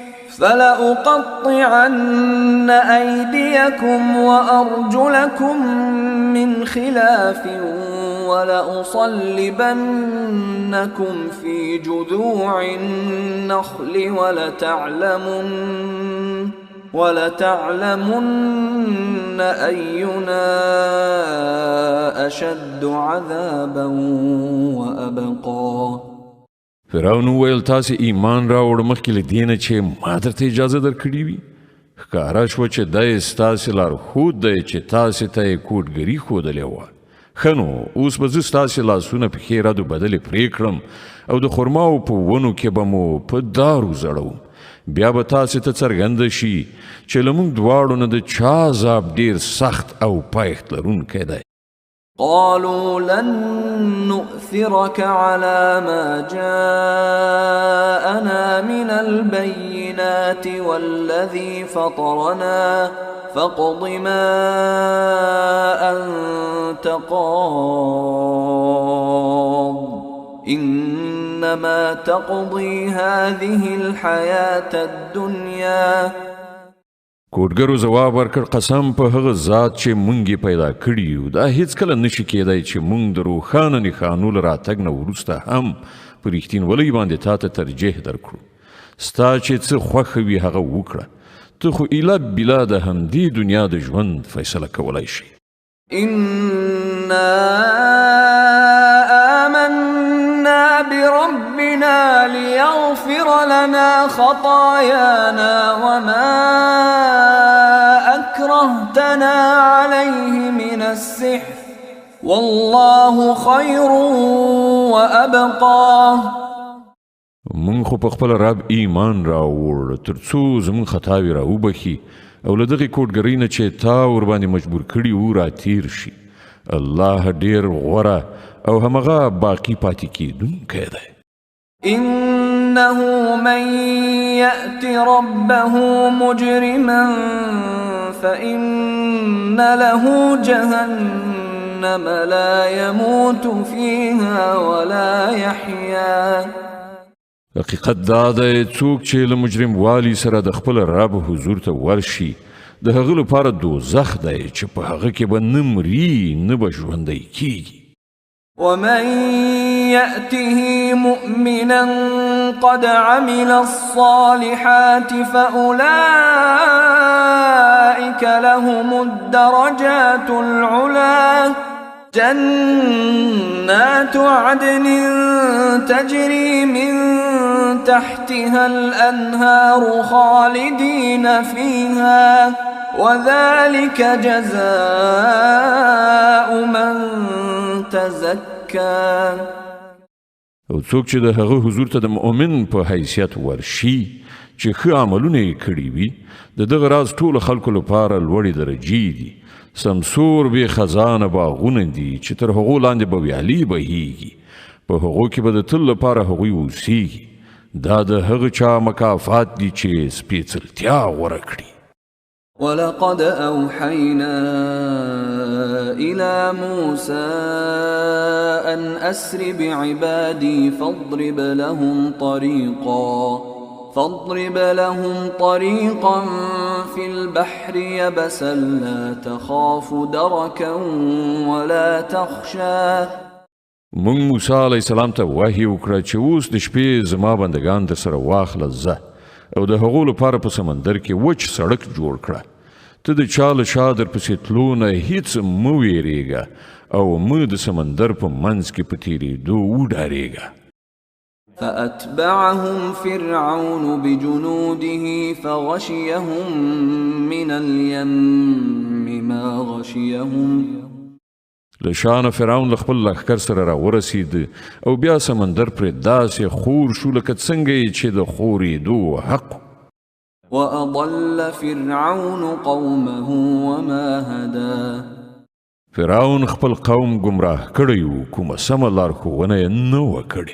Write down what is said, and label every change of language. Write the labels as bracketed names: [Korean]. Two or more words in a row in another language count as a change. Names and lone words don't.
[Arabic] فلأقطعن أيديكم وأرجلكم من خلاف ولأصلبنكم في جذوع النخل ولتعلمن أينا أشد عذابا وأبقى. [Pashto] فرعون وویل تاسې ایمان راوړ مخکې له دې نه چې ما درته اجازه درکړې وي. ښکاره شوه چې دی ستاسې لارښود دی چې تاسې ته یې کوډګري ښودلې وه. ښه نو اوس به زه ستاسې لاسونه پښې ردو بدلې پرې کړم او د خرماو په ونو کې به مو په دارو زړوم. بیا به تاسې ته څرګنده شي چې له موږ دواړو نه د چا عذاب ډېر سخت او پایښت لرونکی دی. [Arabic] قالوا لن نؤثرك على ما جاءنا من البينات والذي فطرنا فاقض ما أنت قاض إنما تقضي هذه الحياة الدنيا. [Pashto] کوډګرو ځواب ورکړ قسم په هغه ذات چې مونږ یې پیدا کړي یو دا هیڅکله نشي کېدی چې مونږ د روښانه نښانو له راتګ نه وروسته هم په رښتینولۍ باندې تا ته ترجیح درکړو. ستا چې څه خوښه وي هغه وکړه. ته خو ایله بلا د همدې دنیا د ژوند فیصله کولی شي. [Arabic] إنا آمنا بربنا ليغفر لنا خطايانا وما أكرهتنا عليه من السحر والله خير وأبقى. [Pashto] مونږ خو په خپل رب ایمان راوړ تر څو زموږ خطاوې راوبخي او له دغې کوډګرۍ نه چې تا ورباندې مجبور کړي وو راتیر شي. الله ډېر غوره او همغه باقي پاتې کېدونکی دی. [Arabic] إنه من يأت ربه مجرما فإن له جهنم لا يموت فيها ولا يحيا. [Pashto] حقیقت دا دی څوک چې له مجرم والی سره د خپل رب حضور ته ورشي د هغه لپاره دوزخ دی چې په هغه کې به نه مري نه به ژوندی کیږي. [Arabic] ومن يأته مؤمنا قد عمل الصالحات فأولئك لهم الدرجات العلى جنات عدن تجري من تحتها الأنهار خالدين فيها وذلك جزاء من تزكى. [Pashto] او څوک چې د هغه حضور ته د مؤمن په حیثیت ورشي چې ښه عملونه یې کړي وي د دغه راز ټولو خلکو لپاره لوړې درجې دي. سمسور بې خزانه باغونه دي چې تر هغو لاندې به ویالې بهیږي په هغو کې به د تل لپاره هغوی اوسیږي دا د هغه چا مکافات دي چې سپېڅلتیا غوره کړي [Arabic] ولقد أوحينا إلى موسى أن أسر بعبادي فاضرب لهم طريقا في البحر يبسا لا تخاف دركا ولا تخشى [Pashto] مونږ موسی علیه السلام ته وحی وکړه چې اوس د شپې زما بندگان در سره واخله زه او د هغو لپاره په سمندر کې وچ سړک جوړ کړه ته د چا له شا درپسې تلو نه هیڅ مه ویرېږه او مه د سمندر په منځ کې په تېرېدو وډارېږه [Arabic] فأتبعهم فرعون بجنوده فغشيهم من اليم ما غشيهم [Pashto] له شانه فرعون له خپل لښکر سره راورسېد او بیا سمندر پرې داسې خور شو لکه څنګه یې چې د خورېدو حق [Arabic] وأضل فرعون قومه وما هدى [Pashto] فرعون خپل قوم گمراه کړی و کومه سمه لارښوونه یې نه وه کړې